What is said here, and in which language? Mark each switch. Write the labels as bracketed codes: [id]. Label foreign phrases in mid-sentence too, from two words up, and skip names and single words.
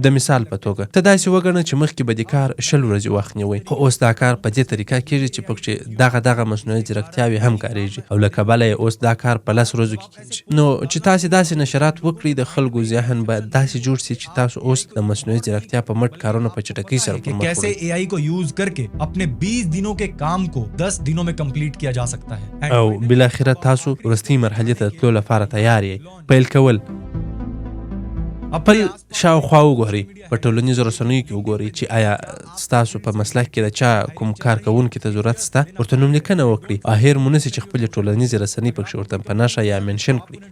[ps] د مثال په توګه ته داسې وګڼه چې مخکې به دې کار 20 ورځې وخت نیوی خو اوس دا کار په دې طریقه کېږي چې پکښې دغه مصنوعي ځیرکتیاوې هم کارېږي او له کبله یې اوس دا کار په 10 ورځو کې کېږي. نو چې تاسې داسې نشرات وکړئ د خلکو ذهن باید داسې جوړ سي چې تاسو اوس د مصنوعي ځیرکتیا په مټ کارونه په چټکۍ سره [ur] کہ کیسے اے آئی کو یوز کر کے اپنے 20 دنوں کے کام کو 10 دنوں میں کمپلیٹ کیا جا سکتا ہے. [ps] او بالاخره تاسو وروستۍ مرحلې ته تلو لپاره تیار یې. پیل کول خپل شاوخوا وګورئ، په ټولنیزو رسنیو کې وګورئ چې آیا ستاسو په مسلک کې د چا کوم کار کوونکي ته ضرورت شته، ورته نوملیکنه وکړئ. هیر مو نسي چې خپلې ټولنیزې رسنۍ پکښې ورته په نښه یا منشن کړئ.